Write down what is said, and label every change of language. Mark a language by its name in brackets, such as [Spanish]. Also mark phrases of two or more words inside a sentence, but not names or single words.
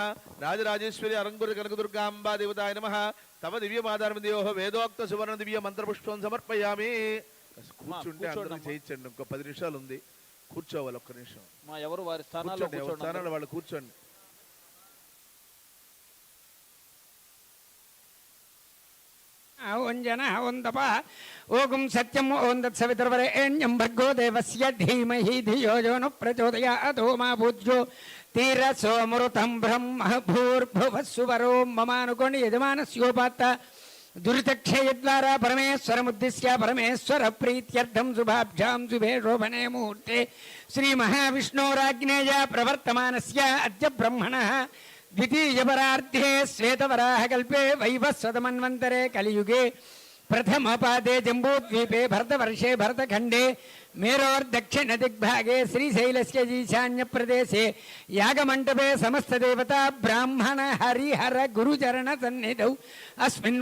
[Sanskrit] राजराजेश्वरी अरंगुर कनकदुर्गांबा देवताय नमः। तव दिव्य मादारमदेवः वेदोक्त सुवर्ण दिव्य मंत्रपुष्पं समर्पयामि। [Telugu] కూర్చుంటే అందరూ చేయించండి. ఇంకో 10 నిమిషాలు ఉంది, కూర్చోవాలి. ఒక్క నిమిషం మా ఎవరు వారి స్థానాల్లో వాళ్ళు కూర్చోండి. [Sanskrit] ఓం జన ఓం తప ఓం సత్యం ఓం తత్సవితుర్వరేణ్యం భర్గో దేవస్య ధీమహి ధియో యో న ప్రచోదయాత్ మా పూజ్యో తీరసోమృతం బ్రహ్మ భూర్భువస్సువరో మమానుకోండి. యజమానస్యోపాత్త దురితక్షయద్వారా పరమేశ్వరముద్దిశ్య పరమేశ్వర ప్రీత్యర్థం శుభాభ్యాం శుభే శోభనే ముహూర్తే శ్రీ మహావిష్ణోరాజ్ఞేయ ప్రవర్తమానస్య అద్య బ్రహ్మణః द्वितीयपरार्धे श्वेतवराहकल्पे वैवस्वतमन्वन्तरे कलियुगे प्रथमपादे जम्बूद्वीपे भरतवर्षे भरतखण्डे मेरोर्दक्षिणदिग्भागे श्रीशैलस्य ईशान्यप्रदेशे यागमण्डपे समस्तदेवता ब्राह्मण हरिहर गुरुचरणसन्निधौ अस्मिन्